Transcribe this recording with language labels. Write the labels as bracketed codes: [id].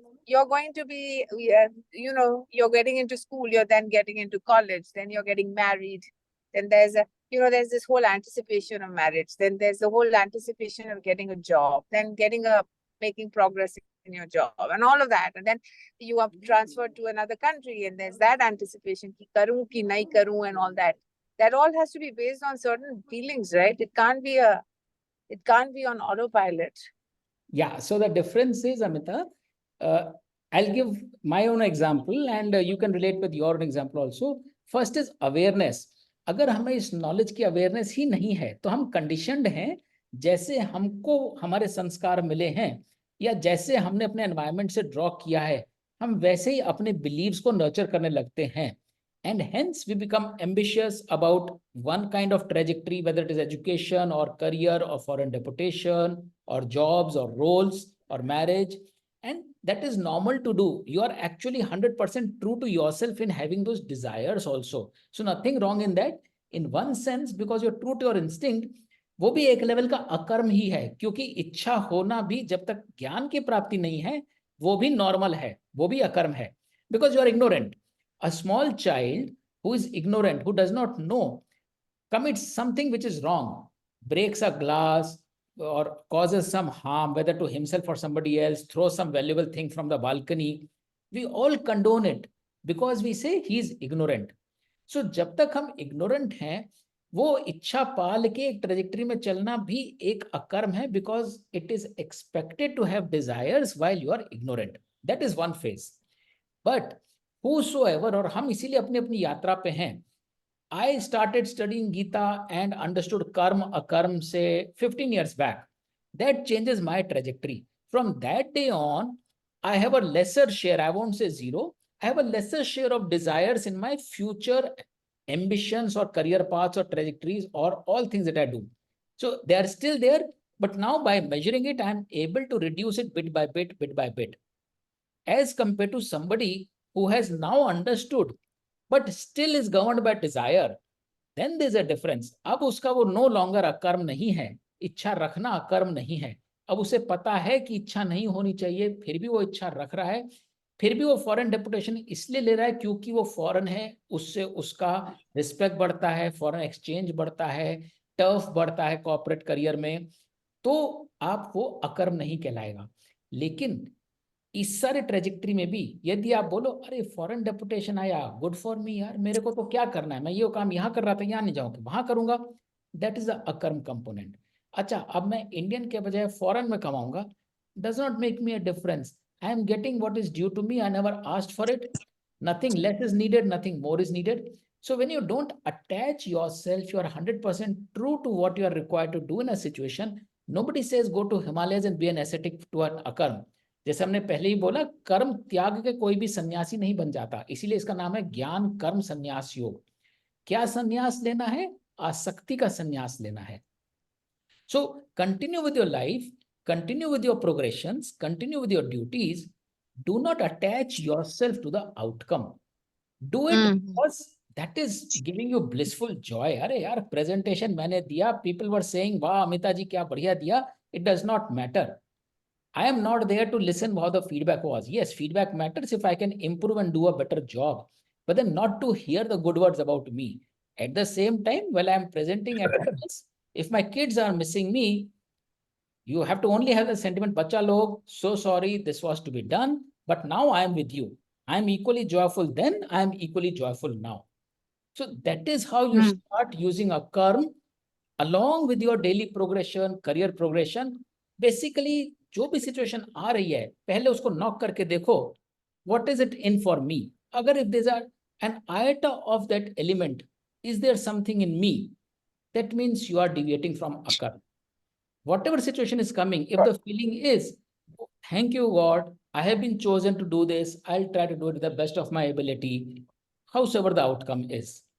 [en] You're going to be, you're getting into school, you're then getting into college, then you're getting married, then there's there's this whole anticipation of marriage, then there's the whole anticipation of getting a job, then making progress in your job and all of that, and then you are transferred to another country and there's that anticipation [hi] ki karu ki nahi karu [en] and all that. That all has to be based on certain feelings, right? It can't be on autopilot. Yeah, so the difference is, Amita, I'll give my own example and you can relate with your own example also. First is awareness. [hi] अगर हमें इस knowledge की awareness ही नहीं है तो हम conditioned हैं, जैसे हमको हमारे संस्कार मिले हैं या जैसे हमने अपने एनवायरनमेंट से ड्रॉ किया है, हम वैसे ही अपने बिलीव्स को नर्चर करने लगते हैं, [en] and hence we become ambitious about one kind of trajectory, whether it is education or career or foreign deputation or jobs or roles or marriage, and that is normal to do. You are actually 100% true to yourself in having those desires also, so nothing wrong in that in one sense, because you're true to your instinct. [hi] वो भी एक level का अकर्म ही है, क्योंकि इच्छा होना भी जब तक ज्ञान की प्राप्ति नहीं है वो भी नॉर्मल है, वो भी अकर्म है, [en] because you are ignorant. A small child who is ignorant, who does not know, commits something which is wrong, breaks a glass or causes some harm, whether to himself or somebody else, throws some valuable thing from the balcony, we all condone it because we say he is ignorant. [hi] So जब तक हम ignorant हैं, वो इच्छा पाल के एक trajectory में चलना भी एक अकर्म है, [en] because it is expected to have desires while you are ignorant. That is one phase. But whosoever, [hi] और हम इसीलिए अपनी अपनी यात्रा पे हैं. [en] I started studying Gita and understood karma, akarma, say 15 years back. That changes my trajectory. From that day on, I have a lesser share, I won't say zero, I have a lesser share of desires in my future ambitions or career paths or trajectories or all things that I do. So they are still there, but now by measuring it, I'm able to reduce it bit by bit, bit by bit. As compared to somebody who has now understood but still is governed by desire, then there's a difference. [hi] अब उसका वो [en] no longer [hi] अकर्म नहीं है, इच्छा रखना अकर्म नहीं है. अब उसे पता है कि इच्छा नहीं होनी चाहिए, फिर भी वो इच्छा रख रहा है, फिर भी वो फॉरेन डेपुटेशन इसलिए ले रहा है क्योंकि वो फॉरेन है, उससे उसका रिस्पेक्ट बढ़ता है, फॉरेन एक्सचेंज बढ़ता है, टर्फ बढ़ता है कॉर्पोरेट करियर में, तो आप वो अकर्म नहीं कहलाएगा. लेकिन इस सारे ट्रेजेक्टरी में भी यदि आप बोलो अरे फॉरेन डेपुटेशन आया, [en] good for me [hi] यार, मेरे को तो क्या करना है, मैं ये काम यहाँ कर रहा था, यहाँ नहीं जाऊँगा, वहां करूंगा, [en] That is the अकर्म component. [hi] अच्छा, अब मैं इंडियन के बजाय फॉरेन में कमाऊंगा, [en] Does not make me a difference. I am getting what is due to me, I never asked for it, nothing less is needed, nothing more is needed. So when you don't attach yourself, you are 100% true to what you are required to do in a situation. Nobody says go to Himalayas and be an ascetic to an akarm. [hi] जैसे हमने पहले ही बोला, कर्म त्याग के कोई भी सन्यासी नहीं बन जाता, इसीलिए इसका नाम है ज्ञान कर्म संन्यास योग. क्या संन्यास लेना है? आसक्ति का संन्यास लेना है. [en] So continue with your life, continue with your progressions, continue with your duties. Do not attach yourself to the outcome. Do it because that is giving you blissful joy. [hi] अरे यार presentation मैंने दिया, [en] people were saying [hi] वाह अमिता जी क्या बढ़िया दिया. [en] It does not matter. I am not there to listen how the feedback was. Yes, feedback matters if I can improve and do a better job, but then not to hear the good words about me. At the same time, while I am presenting at office, if my kids are missing me, you have to only have the sentiment, [hi] bacha log, [en] so sorry, this was to be done, but now I am with you. I am equally joyful then, I am equally joyful now. So that is how you start using a karma along with your daily progression, career progression. [hi] Basically, जो भी situation आ रही है, पहले उसको knock करके देखो, [en] what is it in for me? [hi] अगर [en] if there's an iota of that element, is there something in me? That means you are deviating from a karma. Whatever situation is coming, if the feeling is, thank you God, I have been chosen to do this, I'll try to do it to the best of my ability, howsoever the outcome is.